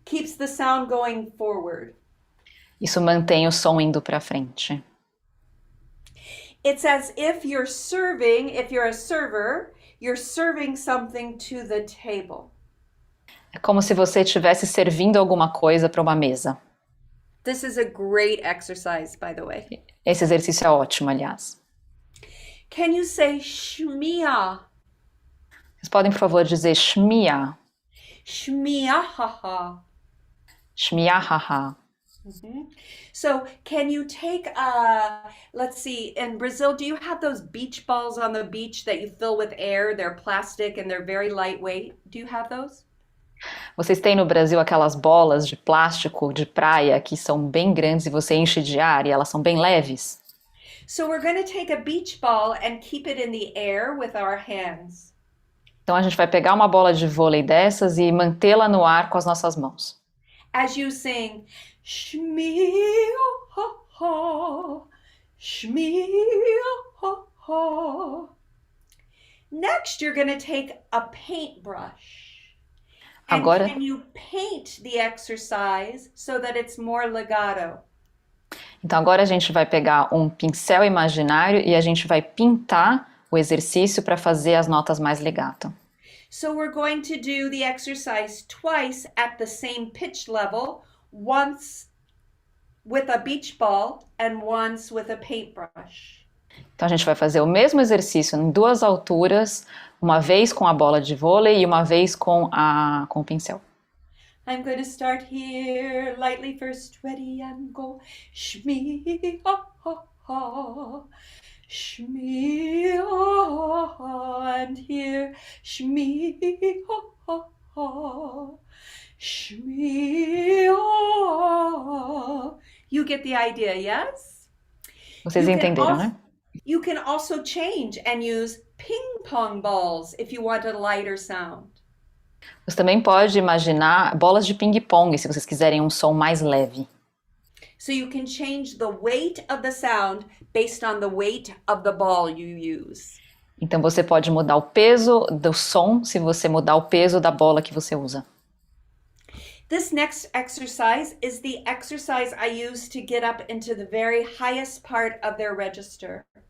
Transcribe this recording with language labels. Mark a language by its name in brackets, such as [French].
[English] Keeps the sound going forward. [Portuguese] Isso mantém o som indo para frente. [English] It's as if you're serving, if you're a server, you're serving something to the table. [Portuguese] É como se você estivesse servindo alguma coisa para uma mesa. [English] This is a great exercise, by the way. [Portuguese] Esse exercício é ótimo, aliás. [English] Can you say shmia? [Portuguese] Vocês podem, por favor, dizer shmia. Shmia haha. Shmia haha. [English] So can you take, let's see, in Brazil, do you have those beach balls on the beach that you fill with air? They're plastic and they're very lightweight. Do you have those? [Portuguese] Vocês têm no Brasil aquelas bolas de plástico de praia que são bem grandes e você enche de ar e elas são bem leves? [English] So we're going to take a beach ball and keep it in the air with our hands. [Portuguese] Então a gente vai pegar uma bola de vôlei dessas e mantê-la no ar com as nossas mãos. [English] As you sing, shmia ha, shmia ha. Next, you're going to take a paintbrush. And [Portuguese] Agora, [English] can you paint the exercise so that it's more legato? [Portuguese] então agora a gente vai pegar um pincel imaginário e a gente vai pintar o exercício para fazer as notas mais legato. [English] So we're going to do the exercise twice at the same pitch level, once with a beach ball and once with a paintbrush. [Portuguese] Então a gente vai fazer o mesmo exercício em duas alturas, uma vez com a bola de vôlei e uma vez com o pincel. [English] I'm going to start here, lightly first, ready and go. Shmee, ha, ha, ha. Shmee, ha, ha, and here. Shmee, ha, ha, ha. Shmee, ha. You get the idea, yes? [Portuguese] Vocês entenderam, né? [English] You can also change and use ping pong balls if you want a lighter sound. [Portuguese] Você também pode imaginar bolas de ping-pong, se vocês quiserem um som mais leve. [English] So you can change the weight of the sound based on the weight of the ball you use. [Portuguese] Então você pode mudar o peso do som se você mudar o peso da bola que você usa. [English] This next exercise is the exercise I use to get up into the very highest part of their register.